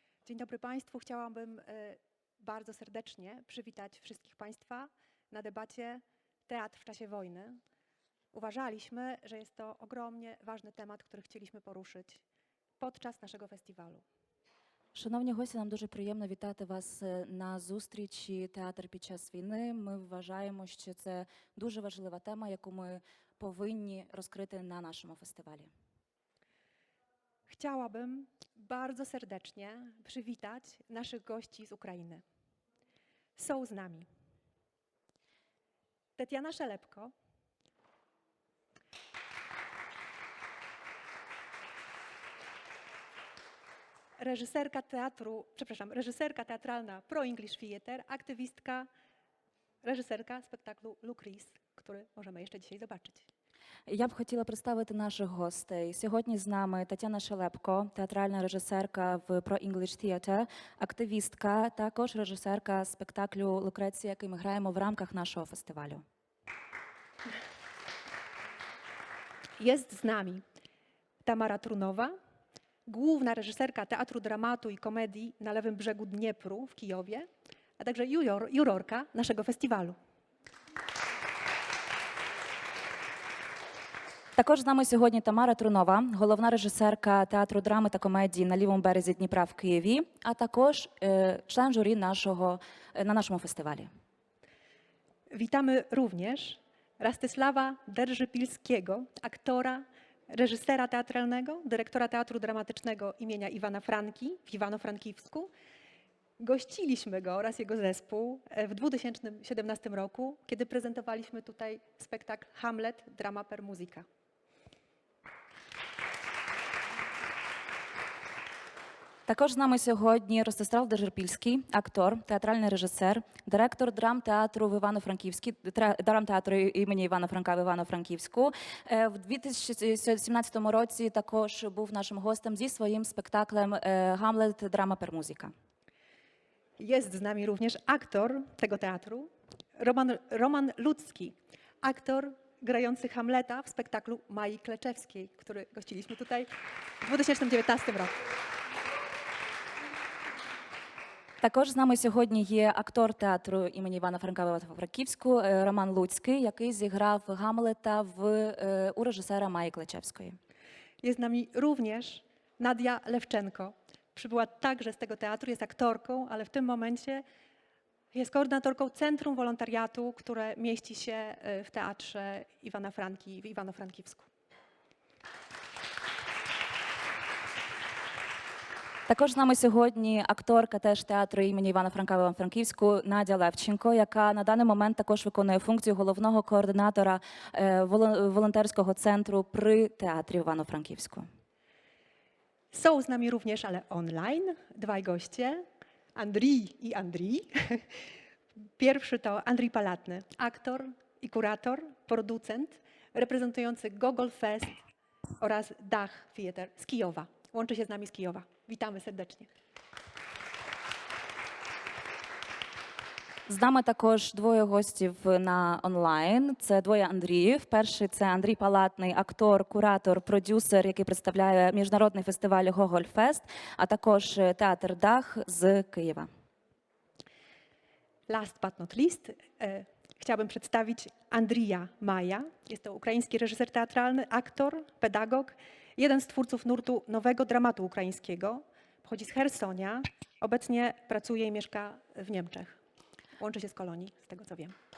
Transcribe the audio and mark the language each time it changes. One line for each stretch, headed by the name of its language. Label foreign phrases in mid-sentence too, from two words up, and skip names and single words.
Polish: Dzień dobry Państwu. Chciałabym bardzo serdecznie przywitać wszystkich Państwa na debacie Teatr w czasie wojny. Uważaliśmy, że jest to ogromnie ważny temat, który chcieliśmy poruszyć podczas naszego festiwalu.
Ukrainian: Шановні гості, нам дуже приємно вітати вас на зустрічі «Театр під час війни». Ми вважаємо, що це дуже важлива тема, яку ми повинні розкрити на нашому фестивалі.
Polish: Chciałabym bardzo serdecznie przywitać naszych gości z Ukrainy. Są z nami Tetiana Szelepko, reżyserka teatralna Pro English Theatre, aktywistka, reżyserka spektaklu Lucris, który możemy jeszcze dzisiaj zobaczyć.
Ukrainian: Я б хотіла представити наших гостей. Сьогодні з нами Тетяна Шелепко, театральна режисерка в Pro English Theatre, активістка, також режисерка спектаклю «Лукреція», який ми граємо в рамках нашого фестивалю.
Polish: Jest z nami Tamara Trunowa, główna reżyserka Teatru Dramatu i Komedii na lewym brzegu Dniepru w Kijowie, a także jurorka naszego festiwalu.
Ukrainian: Також з нами сьогодні Тамара Трунова, головна режисерка театру драми та комедії на лівому березі Дніпра в Києві, а також член журі на нашому фестивалі.
Polish: Witamy również Rastysława Derżypilskiego, aktora, reżysera teatralnego, dyrektora Teatru Dramatycznego imienia Iwana Franki w Iwano-Frankiwsku. Gościliśmy go oraz jego zespół w 2017 roku, kiedy prezentowaliśmy tutaj spektakl Hamlet, drama per musica.
Ukrainian: Також з нами сьогодні Ростислав Держипільський, актор, театральний режисер, директор драмтеатру в Івано-Франківській, драмтеатру імені Івана Франка в Івано-Франківську. В 2017 році також був нашим гостем зі своїм спектаклем «Гамлет. Драма пер музика».
Polish: Jest z nami również aktor tego teatru, Roman Ludzki, aktor grający Hamleta w spektaklu Mai Kleczewskiej, który gościliśmy tutaj w 2019 roku.
Ukrainian: Також з нами сьогодні є актор театру імені Івана Франка в Івано-Франківську Роман Луцький, який зіграв Гамлета у режисера Маї Клечевської.
Polish: Jest z nami również Nadia Lewczenko. Przybyła także z tego teatru, jest aktorką, ale w tym momencie jest koordynatorką Centrum Wolontariatu, które mieści się w Teatrze Iwana Franki w Iwano-Frankiwsku.
Ukrainian: Також з нами сьогодні акторка теж театру імені Івана Франка в Івано-Франківську Надя Левченко, яка на даний момент також виконує функцію головного координатора волонтерського центру при театрі Івано-Франківську.
Polish: Są z nami również, ale online, dwaj goście, Andrii i Andrii. Pierwszy to Andrii Palatny, aktor i kurator, producent, reprezentujący Gogol Fest oraz Dach Theater z Kijowa. Łączy się z nami z Kijowa. Witamy serdecznie.
Ukrainian: З нами також двоє гостів на онлайн. Це двоє Андріїв. Перший – це Андрій Палатний, актор, куратор, продюсер, який представляє міжнародний фестиваль «Гогольфест», а також театр «Дах» з Києва.
English: Last but not least,
Polish: chciałabym przedstawić Andrija Maja. Jest to ukraiński reżyser teatralny, aktor, pedagog, jeden z twórców nurtu nowego dramatu ukraińskiego. Pochodzi z Chersonia, obecnie pracuje i mieszka w Niemczech. Łączy się z Kolonii, z tego co wiem.